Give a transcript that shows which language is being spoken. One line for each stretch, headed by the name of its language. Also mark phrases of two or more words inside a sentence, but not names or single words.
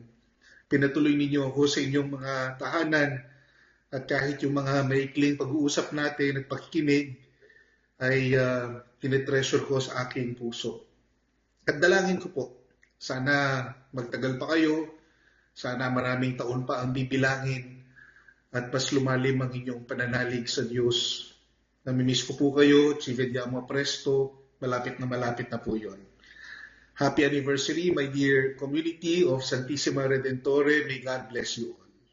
Filipino: Pinatuloy ninyo ako sa inyong mga tahanan at kahit yung mga maikling pag-uusap natin at pakikinig ay tinetreasure ko sa aking puso. At dalangin ko po, sana magtagal pa kayo, sana maraming taon pa ang bibilangin at mas lumalim ang inyong pananalig sa Diyos. Namimiss ko po kayo,
Italian: ci vediamo presto.
Filipino: Malapit na po yun.
English: Happy anniversary, my dear community of Santissima Redentore. May God bless you all.